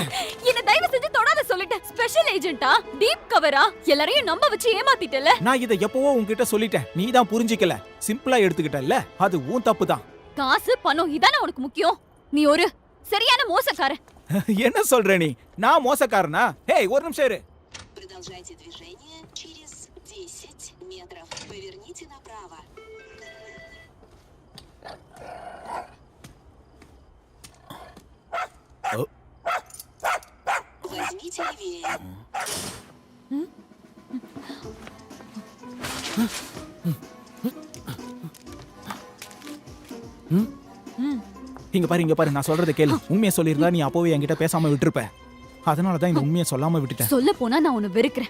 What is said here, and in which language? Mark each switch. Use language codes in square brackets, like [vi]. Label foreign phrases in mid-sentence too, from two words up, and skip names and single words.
[ta] என்ன தயவு செஞ்சு தொடாத சொல்லிட்டேன். [en] special agenta? deep covera? [ta] எல்லாரையும் நம்ப வச்சு ஏமாத்திட்டல. நான் இதை எப்பவோ உன்கிட்ட சொல்லிட்டேன். நீ தான் புரிஞ்சிக்கல. சிம்பிளா எடுத்துக்கிட்டல்ல. அது உன் தப்பு தான். காசு பணம் இதானே உனக்கு முக்கியம். நீ ஒரு சரியான மோசக்காரன். என்ன சொல்ற நீ? நான் மோசக்காரனா? ஹேய் ஒரு நிமிஷம் இரு. [ru] Продолжайте движение через 10 метров. Поверните направо. Возьмите левее. [ta] இங்க பாரு நான் சொல்றதை கேளு. உண்மையை சொல்லியிருந்தா நீ அப்போவே என்கிட்ட பேசாம விட்டுருப்ப. அதனால தான் இந்த உண்மையை சொல்லாம விட்டுட்டேன். சொல்ல போனா நான் உன்னை வெறுக்கிறேன்.